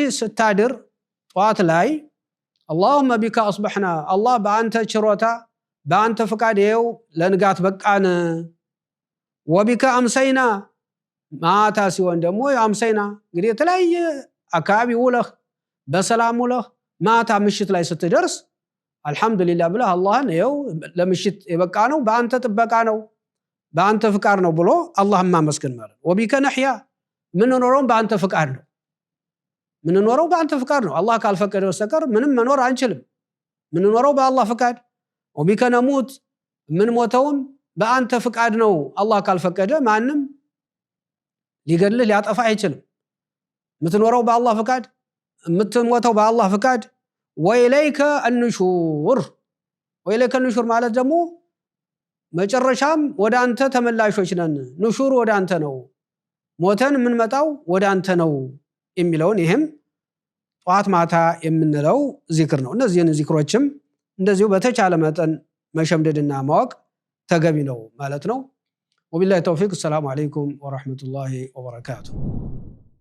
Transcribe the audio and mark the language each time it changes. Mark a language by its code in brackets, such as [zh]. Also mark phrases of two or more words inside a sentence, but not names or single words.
[am] ስታድር ጧት ላይ [ar] اللهم بك أصبحنا الله [am] በአንተ ችሮታ በአንተ ፍቃድ ይኸው ለንጋት በቃን። [ar] وبك أمسينا [am] ማታ ሲሆን ደግሞ አምሰይና እንግዲህ የተለያየ አካባቢ ውለህ በሰላም ውለህ ማታ ምሽት ላይ ስትደርስ አልহামዱሊላህ ብለህ አላህን ይኸው ለምሽት የበቃ ነው በአንተ ጥበቃ ነው በአንተ ፍቃድ ነው ብሎ አላህን ማመስገን ማለት ነው። [ar] وبك نحيا [am] ምንኖረው በአንተ ፍቃድ ነው። ምንኖረው በአንተ ፍቃድ ነው። አላህ ካልፈቀደ በስተቀር ምንም መኖር አንችልም። ምንኖረው በአላህ ፍቃድ። [ar] وبك نموت [am] ምንሞተውም በአንተ ፍቃድ ነው። አላህ ካልፈቀደ ማንም ሊገድልህ ሊያጠፋ አይችልም። ምትኖረው በአላህ ፍቃድ፣ ምትሞተው በአላህ ፍቃድ። [ar] وإليك النشور وإليك النشور [am] ማለት ደግሞ መጨረሻም ወደ አንተ ተመላሾች ነን ንሹር ወደ አንተ ነው ሞተን የምንመጣው ወደ አንተ ነው የሚለውን ይሄም ጧት ማታ የምንለው ዚክር ነው እነዚህን ዚክሮችም እንደዚሁ በተቻለ መጠን መሸምደድና ማወቅ ተገቢ ነው ማለት ነው [ar] وبالله التوفيق السلام عليكم ورحمة الله وبركاته